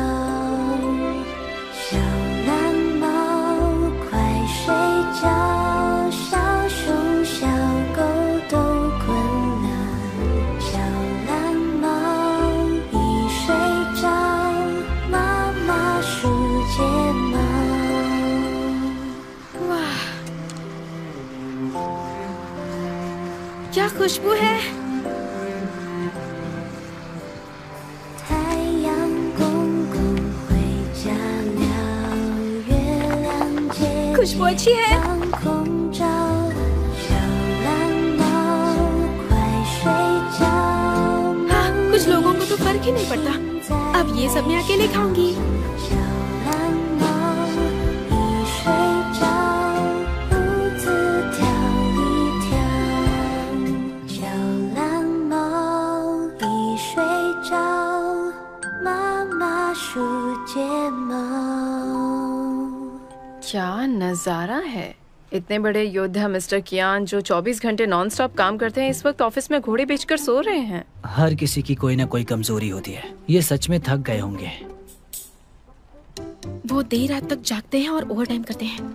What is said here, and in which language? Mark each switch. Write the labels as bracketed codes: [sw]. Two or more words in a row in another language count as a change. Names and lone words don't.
[zh] 小蓝猫快睡觉，小熊小狗都困了。小蓝猫一睡着，妈妈数睫毛。 [hi] वाह, क्या खुशबू है। [zh] 太阳公公回家了，月亮姐 [hi] खुशबू अच्छी है। [zh] 当空照，小蓝猫快睡觉。 [hi] हाँ, कुछ लोगों को तो फर्क ही नहीं पड़ता। अब ये सब मैं अकेले खाऊंगी। [zh] 小蓝猫一睡着，胡子跳一跳。小蓝猫一睡着，妈妈数睫毛。 [hi] क्या नजारा है। इतने बड़े योद्धा मिस्टर कियान जो 24 घंटे [en] non stop [hi] काम करते हैं, इस वक्त ऑफिस में घोड़े बेचकर सो रहे हैं। हर किसी की कोई ना कोई कमजोरी होती है। ये सच में थक गए होंगे। वो देर रात तक जागते हैं और [en] over time [hi] करते हैं।